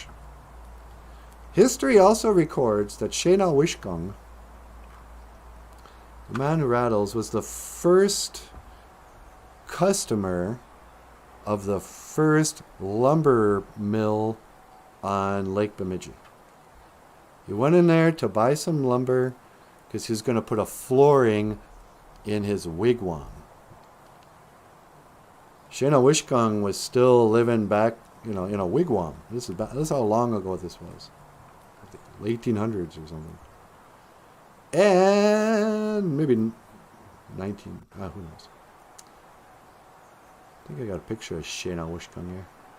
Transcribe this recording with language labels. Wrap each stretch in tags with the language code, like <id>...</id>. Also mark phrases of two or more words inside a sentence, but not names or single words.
<en>History also records that Shena Wishkong, the man who rattles, was the first customer of the first lumber mill on Lake Bemidji. He went in there to buy some lumber because he was going to put a flooring in his wigwam. Shena Wishkong was still living back, in a wigwam. This is how long ago this was. The 1800s or something. And maybe 19, who knows. I think I got a picture of Shena Wishkong here.</en>